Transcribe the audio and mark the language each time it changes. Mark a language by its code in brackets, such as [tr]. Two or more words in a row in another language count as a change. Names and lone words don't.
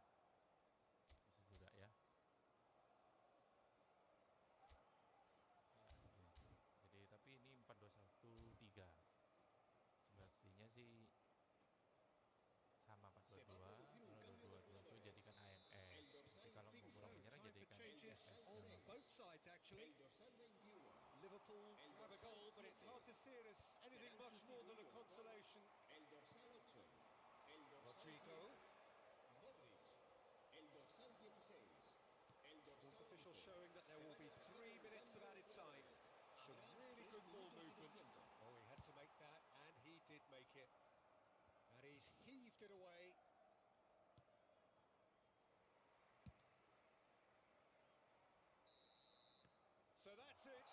[id] Bisa juga ya. Ya, ini. Jadi tapi ini 4-2-1-3. Semestinya sih sama 4-2-2. Kalau 2-2-2 jadikan AMF. Tapi kalau mau kurang menyerang [en] Time for [id] jadikan [en] changes [id] SS. [en] on both sides, actually. Liverpool grab a goal, but it's hard to see it as anything much more than a consolation. [es] El dorsal 8. El dorsal Rodrigo. 10. Modric. El dorsal 16. El [en] Sports [es] dorsal [en] officials [es] 11. [en] showing that there will be 3 minutes of added time. Some really good ball movement. Oh, he had to make that, and he did make it. And he's heaved it away. So that's it.